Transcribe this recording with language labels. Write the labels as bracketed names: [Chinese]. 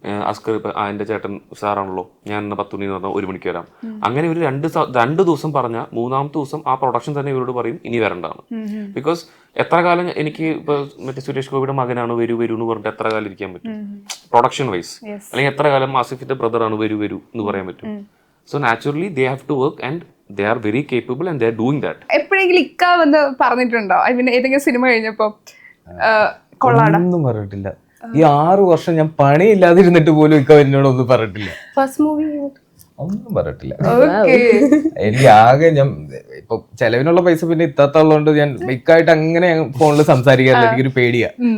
[Malayalam] അസ്കർ ഇപ്പം എൻ്റെ ചേട്ടൻ സാറാണല്ലോ, ഞാൻ എന്നാൽ 10 മണി പറഞ്ഞാൽ 1 മണിക്ക് വരാം. അങ്ങനെ ഒരു 2 ദിവസം പറഞ്ഞാൽ 3-ാമത്തെ ദിവസം ആ പ്രൊഡക്ഷൻ തന്നെ ഇവരോട് പറയും ഇനി വരണ്ടാണ്. ബിക്കോസ് എത്ര കാലം എനിക്ക് ഇപ്പോൾ മറ്റേ സുരേഷ് ഗോപിയുടെ മകനാണ് വരൂ എന്ന് പറഞ്ഞിട്ട് എത്ര കാലം ഇരിക്കാൻ പറ്റും പ്രൊഡക്ഷൻ വൈസ്? അല്ലെങ്കിൽ എത്ര കാലം ആസിഫിന്റെ ബ്രദറാണ് വരൂ എന്ന് പറയാൻ പറ്റും? [English] So naturally they have to work and they are very capable and they are doing that. [Malayalam] എപ്പോഴെങ്കിലും ഇക്ക വന്ന് പറഞ്ഞിട്ടുണ്ടോ ഏതെങ്കിലും സിനിമ കഴിഞ്ഞപ്പോ കൊള്ളാടാ? ഒന്നും പറഞ്ഞിട്ടില്ല. ഈ 6 വർഷം ഞാൻ പണിയില്ലാതിരുന്നിട്ട് പോലും ഇക്ക എന്നോട് ഒന്നും പറഞ്ഞിട്ടില്ല. ഫസ്റ്റ് മൂവി ഒന്നും പറഞ്ഞിട്ടില്ല. ഓക്കെ. എനിക്ക് ആകെ ഞാൻ ഇപ്പൊ ചെലവിനുള്ള പൈസ പിന്നെ ഇത്താത്തുള്ളതുകൊണ്ട് ഞാൻ മിക്കായിട്ട് അങ്ങനെ ഫോണിൽ സംസാരിക്കാറില്ല. എനിക്കൊരു പേടിയാ.